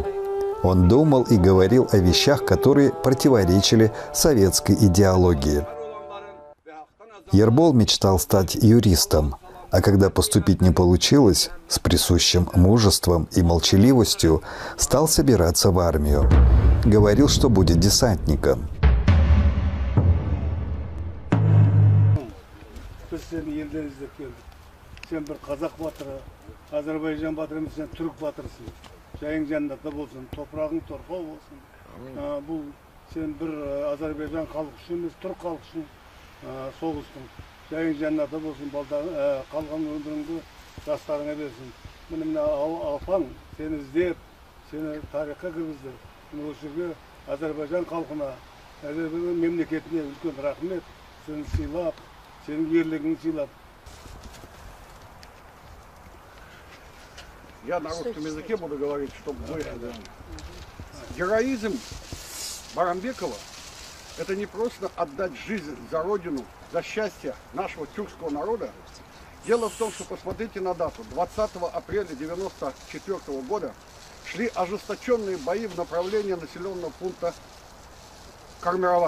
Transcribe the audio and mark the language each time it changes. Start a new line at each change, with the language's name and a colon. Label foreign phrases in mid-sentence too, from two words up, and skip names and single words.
Russian: Он думал и говорил о вещах, которые противоречили советской идеологии. Ербол мечтал стать юристом, а когда поступить не получилось, с присущим мужеством и молчаливостью стал собираться в армию. Говорил, что будет десантником.
Kazakh: біз сені елден іздеп келдік. Сен бір қазақ батыры, Азербайжан батыры емес, сен түрік батырысың. Жайың жәннатта болсын, топырағың торқау болсын. Бұл сен бір Азербайжан халық үшін емес, түрік халық үшін соғыстың. Жайың жәннатта болсын, қалған өміріңді жастарыңа берсін. Міне алпаң сені іздеп, сені тарихқа кіргізді. Осы жерге Азербайжан халқына, Азербайжан мемлекетіне үлкен рахмет. Сені сыйлап, сенің ерлігіңді сыйлап.
Russian: Я на русском языке буду говорить, чтобы вы... Героизм Барамбекова – это не просто отдать жизнь за родину, за счастье нашего тюркского народа. Дело в том, что посмотрите на дату. 20 апреля 1994 года шли ожесточенные бои в направлении населенного пункта Кармирован.